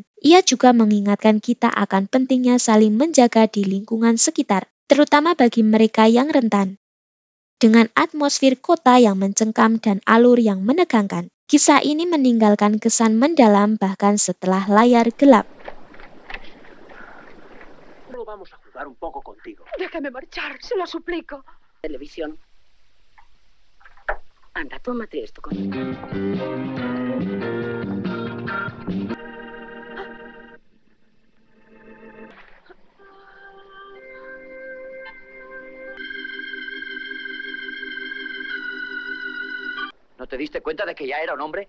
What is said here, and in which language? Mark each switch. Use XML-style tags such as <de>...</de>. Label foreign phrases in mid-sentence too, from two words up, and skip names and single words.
<id>Ia juga mengingatkan kita akan pentingnya saling menjaga di lingkungan sekitar, terutama bagi mereka yang rentan. Dengan atmosfer kota yang mencengkam dan alur yang menegangkan, kisah ini meninggalkan kesan mendalam bahkan setelah layar gelap.</id> <es>No vamos a jugar un poco contigo. Déjame marchar, se lo suplico. Televisión. Anda, tómate esto con... ¿No te diste cuenta de que ya era un hombre?</es>